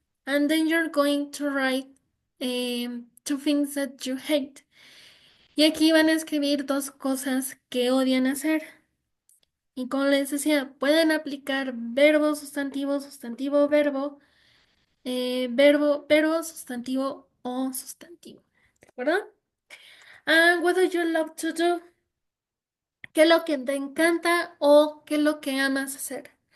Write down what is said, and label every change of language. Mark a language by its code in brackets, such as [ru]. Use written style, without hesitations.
[en] And then you're going to write two things that you hate. [es] Y aquí van a escribir dos cosas que odian hacer. Y como les decía, pueden aplicar verbo, sustantivo, sustantivo, verbo, verbo, sustantivo o sustantivo. ¿De acuerdo? [en] And what do you love to do? [es] ¿Qué es lo que te encanta o qué es lo que amas hacer?